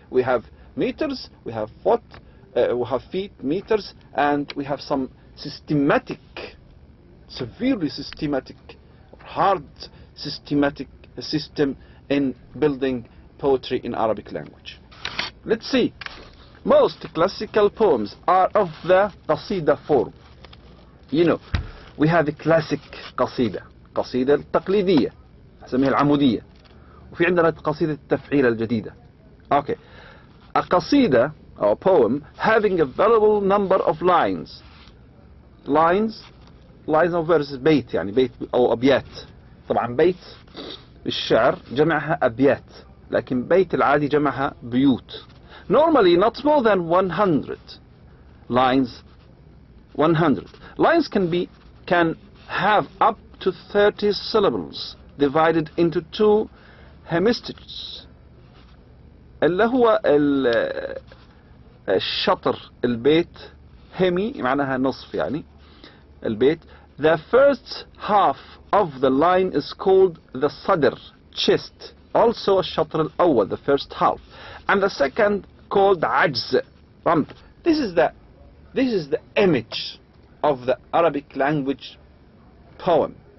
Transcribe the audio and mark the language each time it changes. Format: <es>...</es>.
<en>We have meters, we have feet, meters, and we have some systematic, severely systematic, hard systematic system in building poetry in Arabic language. Let's see. Most classical poems are of the قصيدة form. You know, we have the classic</en> <ar>قصيدة التقليدية نسميها العمودية, وفي عندنا قصيدة التفعيل الجديدة.</ar> <en>Okay, a قصيدة or poem having a valuable number of lines of verses.</en> <ar>بيت يعني بيت أو أبيات. طبعا بيت الشعر جمعها أبيات, لكن بيت العادي جمعها بيوت.</ar> <en>Normally not more than 100 lines. 100 lines can have up to 30 syllables divided into 2 hemistichs.</en> <ar>اللي هو الشطر البيت, hemi معناها نصف يعني البيت.</ar> <en>The first half of the line is called the صدر, chest, also</en> <ar>الشطر الأول,</ar> <en>the first half, and the second called عجز, rump. This is the image of the Arabic language poem.</en>